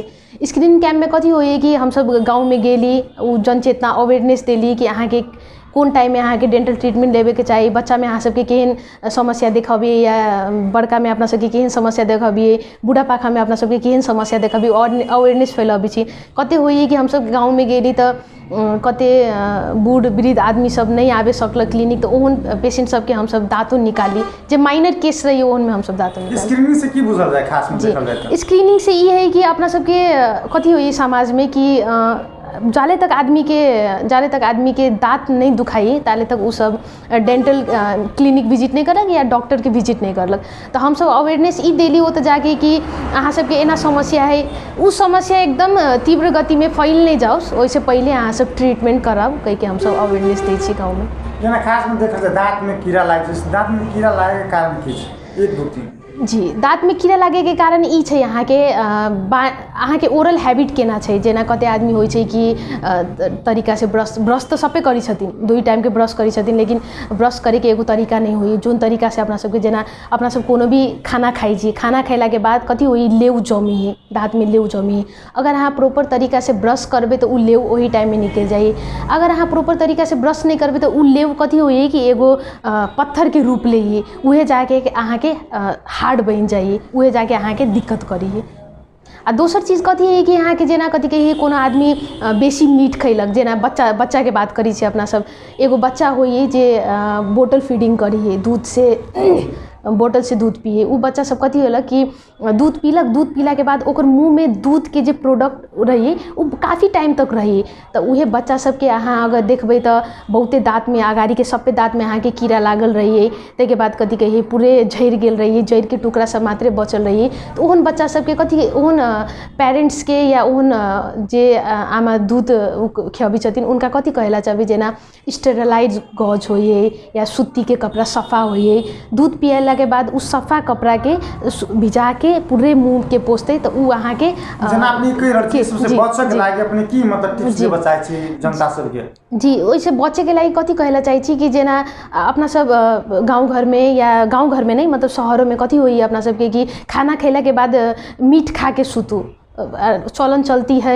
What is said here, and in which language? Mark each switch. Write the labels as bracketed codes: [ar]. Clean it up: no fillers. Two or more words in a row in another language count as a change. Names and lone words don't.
[mai] स्क्रीनिंग कैंप में कथी होइए कि हम सब गाँव में गेली, जनचेतना अवेयरनेस देली कि अहाँ के कौन टाइम में अहाँ के [en] dental treatment [mai] लेवे के चाहिए, बच्चा में अहाँ सबके केहन समस्या देखबिए या बड़का में अपना सबके केहन समस्या देखबिए, बूढ़ा पाखा में अपना सबके केहन समस्या देखबिए और अवेयरनेस फैलाबे छी। कते होइए कि हम सब गाँव में गेली तो कते बूढ़ वृद्ध आदमी सब नहीं आबे सकल क्लिनिक, तो ओहन पेशेंट सबके हम सब दाँतों निकाली, जो माइनर केस रही ओहन में हम सब दाँतों निकाली। स्क्रीनिंग से की बुझल जाए खास में देखल जाए? स्क्रीनिंग से ये है कि अपना सबके कथी होइए समाज में कि जाले तक आदमी के दाँत नहीं दुखाई ताले तक वो सब [en] dental clinic visit [mai] नहीं करलक या डॉक्टर के विजिट नहीं करलक। तो हम सब अवेयरनेस ई देली हो तो जाके कि अहाँ सबके एना समस्या है, उ समस्या एकदम तीव्र गति में फैल नहीं जाओ, वैसे पहले अहाँ सब ट्रीटमेंट कराब कह के हम सब अवेयरनेस दै छी गाँव में। जेना खास में देखल जाए दाँत में कीड़ा लागे छै, दाँत में कीड़ा लागे के कारण की छै? 1 2 3 जी, दाँत में कीड़ा लागे के कारण ई छै यहाँ के अहाँके [en] oral habit [mai] केना छै, जेना कते आदमी होइ छै कि तरीका से ब्रश तो सबे करी छथिन, 2 टाइम के ब्रश करी छथिन, लेकिन ब्रश करे के एगो तरीका नहीं होई जोन तरीका से अपना सबके जेना अपना सब कोनो भी खाना खाई छी, खाना खैला के बाद कथी होई लेव जमी है, दाँत में लेव जमी है। अगर अहाँ प्रॉपर तरीका से ब्रश करबे तो उ लेव वही टाइम में निकल जाई। अगर अहाँ प्रॉपर तरीका से ब्रश नहीं करबे तो उ लेव कथी होई कि एगो पत्थर के रूप ले उहे जाके अहाँ के हार्ड बन जाइए, उहे जाके अहाँ के दिक्कत करी। आ दोसर चीज कथी है कि अहाँ के जेना कथी कहिए कोनो आदमी बेसी मीठ खैलक, जेना बच्चा के बात करी छी अपना सब, एगो बच्चा होइए जे बोतल फीडिंग करी है, दूध से बोतल से दूध पिए, उ बच्चा सब कथी होला कि दूध पीलक, दूध पीला के बाद ओकर मुँह में दूध के जे प्रोडक्ट रही उ काफ़ी टाइम तक रही। तो उहे बच्चा सबके अहाँ अगर देखबै तो बहुते दाँत में अगाड़ी के सब पे दाँत में अहाँ के कीड़ा लागल रही, ताके बाद कथी कहिए पूरे झड़ गेल रही, जड़ के टुकड़ा सब मात्रे बचल रही। तो ओहन बच्चा सबके कथी ओहन पेरेंट्स के या ओहन जे आमा दूध खियाबी छथिन उनका कथी कहेला चाहबे, जेना स्टेरलाइज गज होइए या सूती के कपड़ा सफ़ा होइए, दूध पियला के बाद उस सफ़ा कपड़ा के भिजा के पूरे मुंह के पोछते तो उ अहाँ के जेना अपनी कई लड़की सबसे बचे के लागे अपने की मतलब टिप्स दे बताई छी जनता सब के। जी ओइसे बचे के लागी कथी कहला चाहे छी कि जेना अपना सब गांव घर में या गांव घर में नहीं मतलब शहरों में कथी होई अपना सब के कि खाना खैला के बाद मीठ खा के सुतू, चलन चलती है।